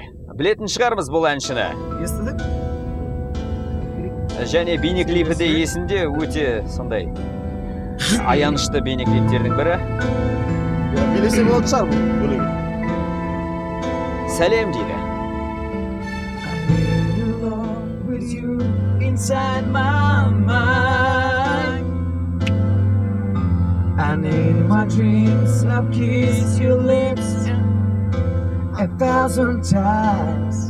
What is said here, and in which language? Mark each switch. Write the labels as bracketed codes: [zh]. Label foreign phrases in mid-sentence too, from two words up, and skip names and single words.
[kk] Білетін шығармыз бұл әншіні. Естідік? Және бейнеклипі де есінде, өте сондай аянышты бейнеклиптердің бірі. Билесе болады шығар бұл бөлігі. Сәлем дейді. [en] With you inside my mind, and in my dreams I've kissed your lips 1,000 times.